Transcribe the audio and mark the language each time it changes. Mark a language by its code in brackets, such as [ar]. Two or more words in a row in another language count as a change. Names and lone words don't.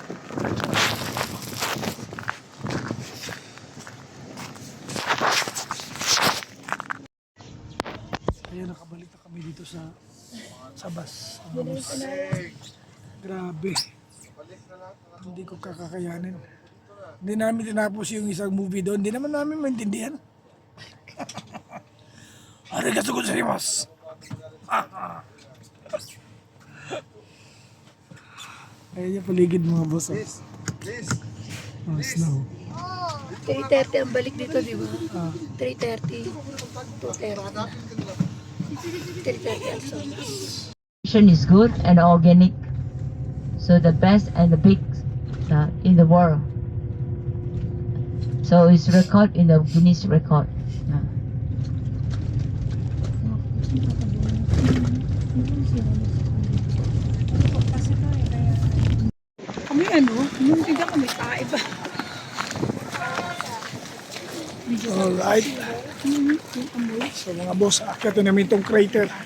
[tl] Ayan, nakabalik na kami dito sa bus. Grabe. Hindi ko kakakayanin. Hindi namin tinapos yung isang movie doon. Hindi naman namin maintindihan. [ja] ありがとうございます. [tl] Ayan yung paligid mga boss. [en] Oh, snow. [tl] 3:30 ang balik dito, di ba? 3:30, 2:30. [en] Is good and organic, so the best and the big in the world. So it's record in the Guinness record. [tl] Kami ano, yung tignan kami tae ba? [en] Alright. [tl] So mga boss, akyatin namin itong crater.